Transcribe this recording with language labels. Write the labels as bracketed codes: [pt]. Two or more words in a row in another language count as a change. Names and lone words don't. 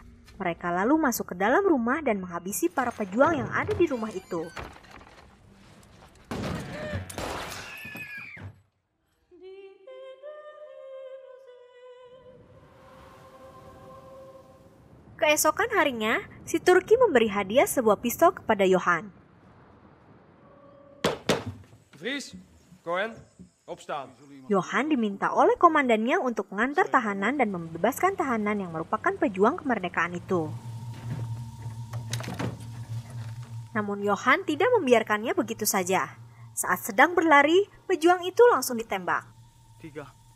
[id] Mereka lalu masuk ke dalam rumah dan menghabisi para pejuang yang ada di rumah itu. Keesokan harinya, si Turki memberi hadiah sebuah pistol kepada Johan. [nl] Vries, Cohen, opstaan. [id] Johan diminta oleh komandannya untuk mengantar tahanan dan membebaskan tahanan yang merupakan pejuang kemerdekaan itu. Namun Johan tidak membiarkannya begitu saja. Saat sedang berlari, pejuang itu langsung ditembak. 3.